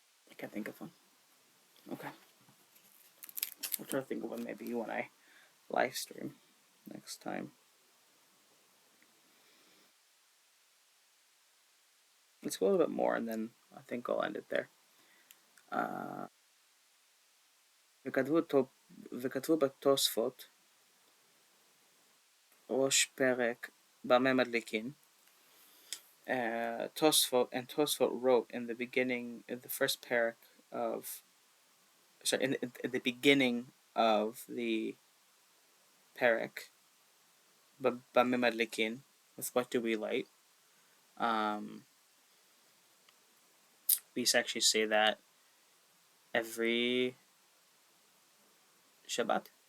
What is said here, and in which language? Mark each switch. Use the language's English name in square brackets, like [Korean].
[English] I can't think of one. Okay. I'll try to think of one maybe when I live stream next time. let's go a little bit more, and then I think I'll end it there. [Hebrew] Uh, וכתבו בתוספות ראש פרק במה מדליקין. [English] Tosfot wrote in the beginning, in the first parak of, sorry, in the beginning of the parak, bama madlikin, with what do we light? Um, we actually say that every Shabbat.